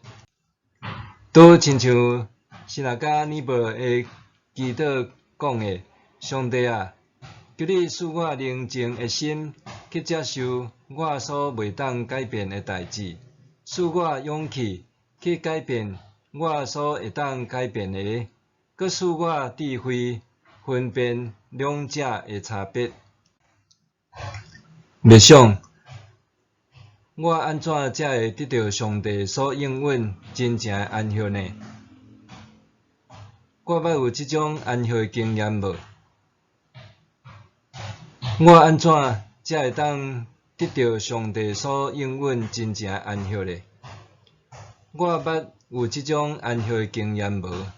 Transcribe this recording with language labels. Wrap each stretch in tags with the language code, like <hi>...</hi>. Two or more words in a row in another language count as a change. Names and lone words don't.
<nan>拄亲像希拉加尼伯的祈祷讲的：上帝啊，求你赐我宁静的心，去接受我所袂当改变的代志，赐我勇气去改变我所会当改变的，佮赐我智慧分辨两者的差别。默想，我安怎才会得到上帝所应允真正的安息呢？我捌有这种安息的经验无？我安怎才会当得到上帝所应允真正的安息呢？我捌有这种安息的经验无？</nan>